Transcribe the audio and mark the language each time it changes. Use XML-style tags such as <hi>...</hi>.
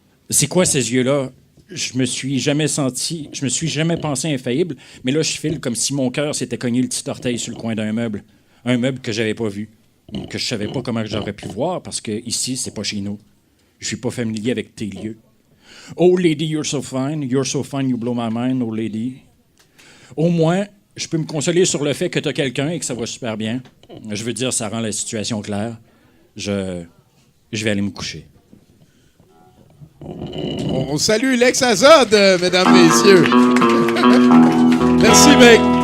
<fr>C'est quoi ces yeux-là? Je me suis jamais pensé infaillible, mais là, je file comme si mon cœur s'était cogné le petit orteil sur le coin d'un meuble. Un meuble que j'avais pas vu, que je savais pas comment j'aurais pu voir, parce que ici, c'est pas chez nous. Je suis pas familier avec tes lieux.</fr> <en>Oh lady, you're so fine, you blow my mind, oh lady.</en> <fr>Au moins, je peux me consoler sur le fait que t'as quelqu'un et que ça va super bien. Je veux dire, ça rend la situation claire. Je vais aller me coucher. On salue Lex Azod, mesdames, messieurs. Merci, mec.</fr>